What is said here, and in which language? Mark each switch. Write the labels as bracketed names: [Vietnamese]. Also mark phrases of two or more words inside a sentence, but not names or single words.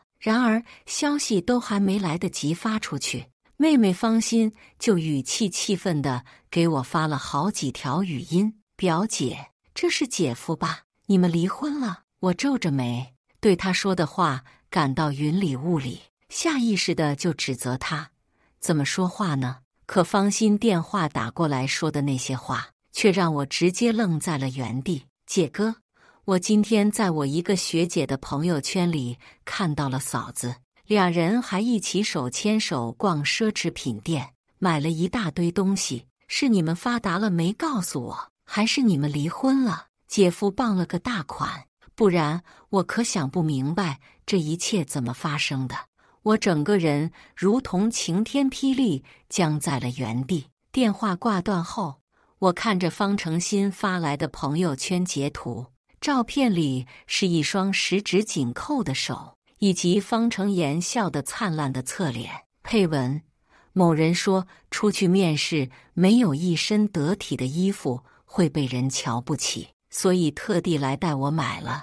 [Chinese] 然而消息都還沒來得及發出去，妹妹方心就語氣氣憤地給我發了好幾條語音。表姐，這是姐夫吧？你們離婚了？我皺着眉，對他說的話感到雲裡霧裡，下意識地就指責他，怎麼說話呢？可方心電話打過來說的那些話，卻讓我直接愣在了原地。姐哥，我今天在我一個學姐的朋友圈裡看到了嫂子，兩人還一起手牽手逛奢侈品店，買了一大堆東西。是你們發達了沒告訴我，還是你們離婚了？姐夫傍了個大款， 不然我可想不明白這一切怎麼發生的。我整個人如同晴天霹靂，僵在了原地。電話掛斷後，我看着方成新發來的朋友圈截圖，照片裡是一雙十指緊扣的手，以及方成妍笑得燦爛的側臉。配文：某人說出去面試沒有一身得體的衣服會被人瞧不起，所以特地來帶我買了。